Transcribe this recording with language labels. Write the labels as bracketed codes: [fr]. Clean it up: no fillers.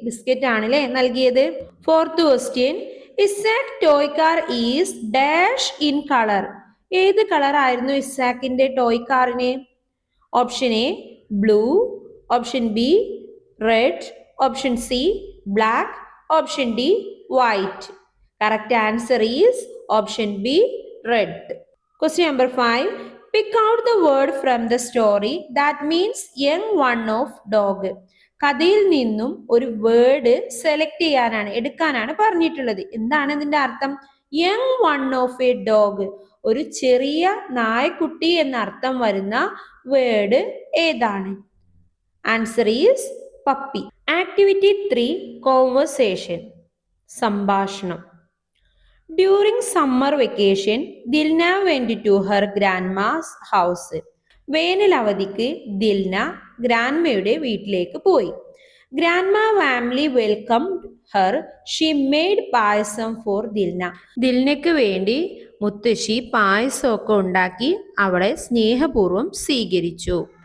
[ml] Biscuit ആണല്ലേ നൽകിയത്. [en] Fourth question, Isaac toy car is dash in colour. [ml] ഏത് കളർ ആയിരുന്നു ഇസാക്കിന്റെ ടോയ് കാറിന്? Option A blue, option B red, option C black, option D white. [en] Correct answer is option B red. Question number 5. Pick out the word from the story that means young one of dog. [ml] കഥയിൽ നിന്നും ഒരു word select ചെയ്യാനാണ്, എടുക്കാനാണ് പറഞ്ഞിട്ടുള്ളത്. എന്താണ് ഇതിന്റെ അർത്ഥം? [en] young one of a dog, [ml] ഒരു ചെറിയ നായക്കുട്ടി എന്ന അർത്ഥം വരുന്ന വേർഡ് ഏതാണ്? [en] Answer is puppy. Activity 3 conversation, [ml] സംഭാഷണം. [en] During summer vacation, Dilna went to her grandma's house. [ml] വേനൽ അവധിക്ക് ദിൽന ഗ്രാൻഡ്മയുടെ വീട്ടിലേക്ക് പോയി. [en] Grandma warmly welcomed her. She made payasam for Dilna. [ml] ദിൽനയ്ക്ക് വേണ്ടി മുത്തശ്ശി പായസമൊക്കെ ഉണ്ടാക്കി അവളെ സ്നേഹപൂർവ്വം സ്വീകരിച്ചു.